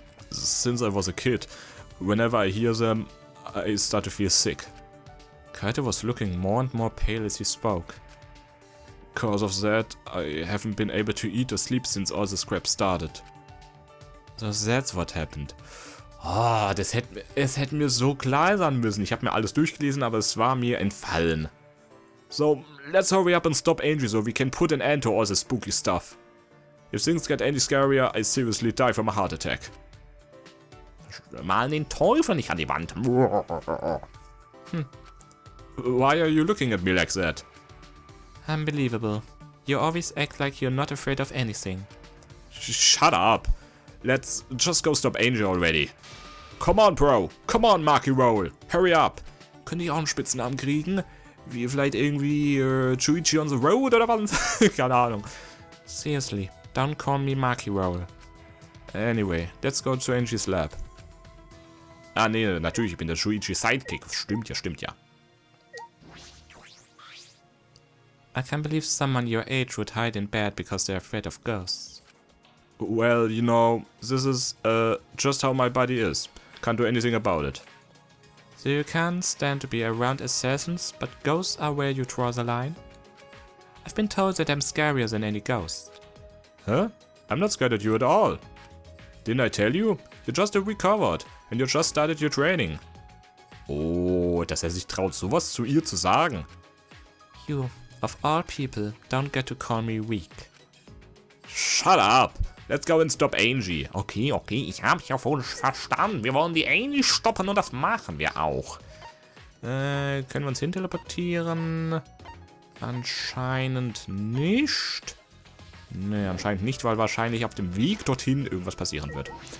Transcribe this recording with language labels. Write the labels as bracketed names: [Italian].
[English] Since I was a kid, whenever I hear them, I start to feel sick. Kaito was looking more and more pale as he spoke. Because of that, I haven't been able to eat or sleep since all the scrap started. So that's what happened. [German] Oh, es hätte mir so klar sein müssen. Ich habe mir alles durchgelesen, aber es war mir entfallen. [English] So, let's hurry up and stop Angie so we can put an end to all this spooky stuff. If things get any scarier, I seriously die from a heart attack. [German] Malen den Teufel nicht an die Wand. [English] Why are you looking at me like that? Unbelievable. You always act like you're not afraid of anything. Shut up. Let's just go stop Angel already. Come on, bro. Come on, Maki Roll. Hurry up. [German] Können die auch einen Spitznamen kriegen? Wie vielleicht irgendwie Chuichi on the Road oder was? Keine Ahnung. [English] Seriously, don't call me Maki Roll. Anyway, let's go to Angie's lab. [German] Ah, nee, natürlich, ich bin der Shuichi Sidekick. Stimmt ja. [English] I can't believe someone your age would hide in bed because they're afraid of ghosts. Well, you know, this is just how my body is. Can't do anything about it. So you can't stand to be around assassins, but ghosts are where you draw the line? I've been told that I'm scarier than any ghost. Huh? I'm not scared at you at all. Didn't I tell you? You just recovered and you just started your training. [German] Oh, dass sich traut, sowas zu ihr zu sagen. [English] You, of all people, don't get to call me weak. Shut up! Let's go and stop Angie. [German] Okay, ich hab's ja wohl verstanden. Wir wollen die Angie stoppen und das machen wir auch. Können wir uns hinteleportieren? Anscheinend nicht. Ne, anscheinend nicht, weil wahrscheinlich auf dem Weg dorthin irgendwas passieren wird.